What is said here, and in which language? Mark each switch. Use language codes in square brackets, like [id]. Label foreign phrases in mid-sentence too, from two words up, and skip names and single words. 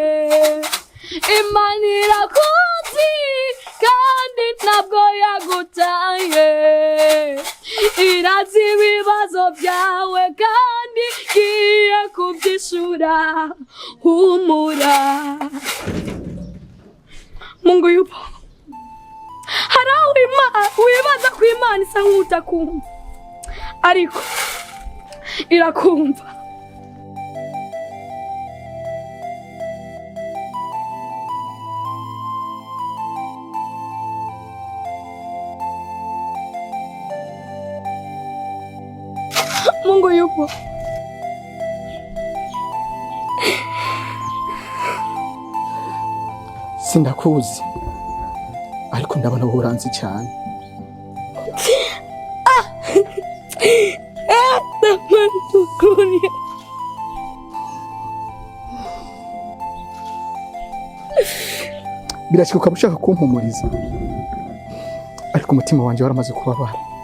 [rw] Imana irakuzi kandi ntabwo yagutaye. Irazi ibibazo byawe kandi igiye kuvyishura. Humura. [sw] Mungu yupo. [rw] Haraho wibaza ko Imana isa nk'utakumva, ariko irakumva. [sw] Mungu yupo. [rw] Sindakuzi ariko ndabona uburanzi cyane. Birashika ukaba ushaka kumpumuriza, ariko umutima wanjye waramaze kubabara.